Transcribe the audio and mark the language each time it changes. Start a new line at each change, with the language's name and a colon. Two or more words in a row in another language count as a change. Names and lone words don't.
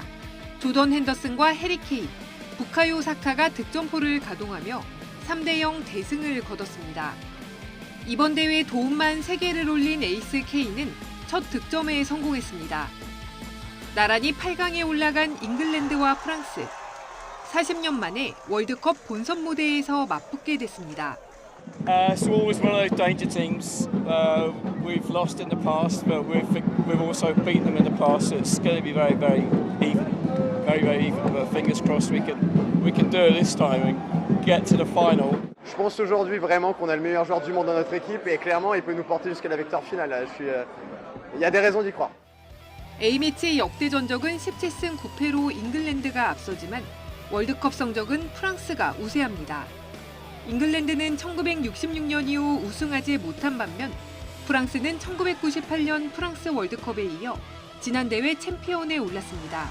Korean: 조던 핸더슨과 해리 케인, 부카요 사카가 득점포를 가동하며 3대0 대승을 거뒀습니다. 이번 대회 도움만 3개를 올린 에이스 케인은 첫 득점에 성공했습니다. 나란히 8강에 올라간 잉글랜드와 프랑스. 40년 만에 월드컵 본선 무대에서 맞붙게 됐습니다.
English: So always one of those danger teams. We've lost in the past, but we've also beaten them in the past. So it's going to be very, very even, very even. But fingers crossed we can do it this time and get to the final.
French: Je pense aujourd'hui vraiment qu'on a le meilleur joueur du monde dans notre équipe et clairement il peut nous porter jusqu'à la victoire finale. Il y a des raisons d'y croire.
Korean: A매치 역대 전적은 17승 9패로 잉글랜드가 앞서지만 월드컵 성적은 프랑스가 우세합니다. 잉글랜드는 1966년 이후 우승하지 못한 반면 프랑스는 1998년 프랑스 월드컵에 이어 지난 대회 챔피언에 올랐습니다.